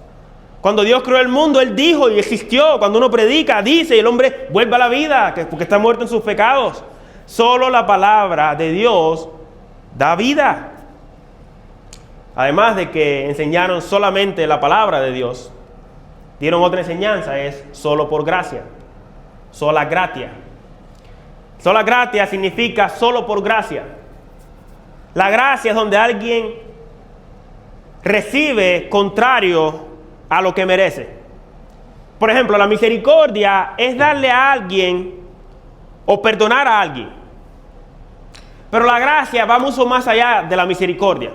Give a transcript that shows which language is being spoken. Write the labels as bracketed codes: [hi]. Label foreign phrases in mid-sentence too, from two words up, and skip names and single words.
[es] Cuando Dios creó el mundo, Él dijo y existió. Cuando uno predica, dice y el hombre vuelve a la vida porque está muerto en sus pecados. Solo la palabra de Dios da vida. Además de que enseñaron solamente la palabra de Dios, dieron otra enseñanza, es solo por gracia, [la] sola gratia. Sola gratia [es] significa solo por gracia. La gracia es donde alguien recibe contrario a lo que merece. Por ejemplo, la misericordia es darle a alguien o perdonar a alguien. Pero la gracia va mucho más allá de la misericordia.